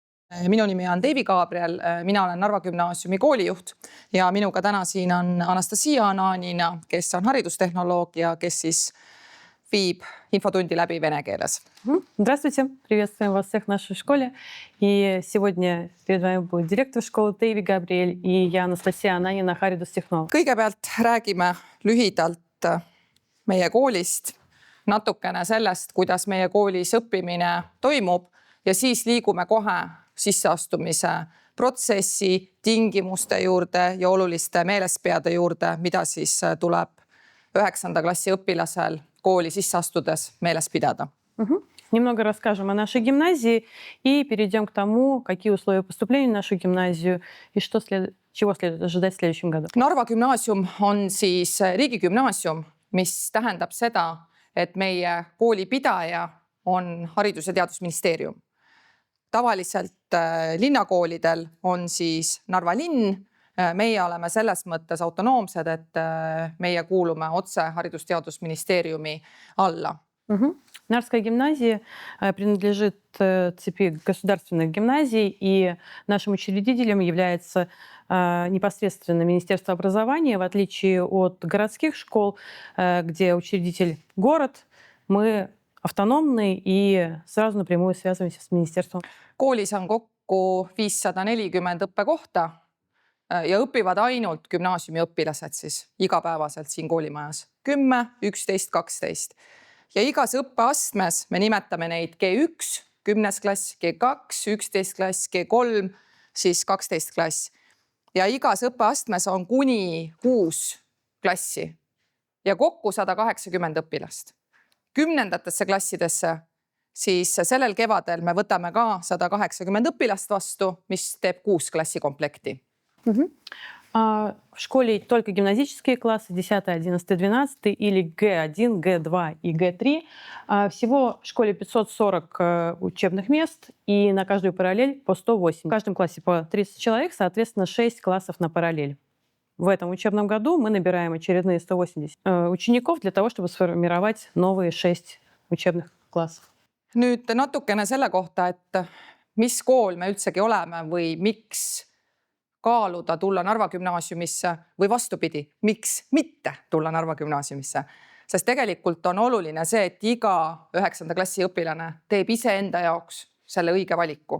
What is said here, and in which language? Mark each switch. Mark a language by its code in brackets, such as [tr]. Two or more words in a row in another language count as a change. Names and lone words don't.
[et] Minu nimi on Deivi Gabriel, mina olen Narva Gümnaasiumi koolijuht ja minuga täna siin on Anastasia Ananina, kes on haridustehnoloogia, kes siis viib infotundi läbi vene keeles. [ru] Здравствуйте, приветствуем вас всех в нашей школе. И сегодня перед вами будет директор школы Дейви Габриэль и я, Анастасия Ананина, [et] haridustehnoloog. Kõigepealt räägime lühidalt meie koolist, natukene sellest, kuidas meie koolis õppimine toimub ja siis liigume kohe sisseastumise protsessi, tingimuste juurde ja oluliste meelespeade juurde, mida siis tuleb 9. klassi õpilasel kooli sisse astudes meeles pidada. [ru] Немного расскажем о нашей гимназии и перейдем к тому, какие условия поступления в нашу гимназию и чего следует ожидать в следующем году. [et] Narva Gümnaasium on siis riigigümnaasium, mis tähendab seda, et meie kooli pidaja on Haridus- ja Teadusministeerium. Tavaliselt linnakoolidel on siis Narva linn. Meie oleme selles mõttes autonoomsed, et meie kuulume otse Haridus- ja Teadusministeeriumi alla. [ru] Нарвская гимназия принадлежит цепи государственных гимназий, и нашим учредителем является непосредственно Министерство образования, в отличие от городских школ, где учредитель город, мы автономны и сразу напрямую связываемся с министерством. [et] Koolis on kokku 540 õppekohta ja õpivad ainult gümnaasiumi õpilased siis igapäevaselt siin koolimajas. 10, 11, 12. Ja igas õppeastmes me nimetame neid G1, 10. klass, G2, 11. klass, G3, siis 12. klass. Ja igas õppeastmes on kuni 6 klassi ja kokku 180 õpilast. 10. klassidesse siis sellel kevadel me võtame ka 180 õpilast vastu, mis teeb 6 klassikomplekti. [ru] В школе только гимназические классы 10, 11, 12 или Г1, Г2 и Г3. Всего в школе 540 учебных мест и на каждую параллель по 108. В каждом классе по 30 человек, соответственно, 6 классов на параллель. В этом учебном году мы набираем очередные 180 учеников для того, чтобы сформировать новые 6 учебных классов. [et] Nüüd natukene selle kohta, et mis kool me üldsegi oleme või miks kaaluda tulla Narva Gümnaasiumisse või vastupidi, miks mitte tulla Narva Gümnaasiumisse. Sest tegelikult on oluline see, et iga 9. klassi õpilane teeb ise enda jaoks selle õige valiku.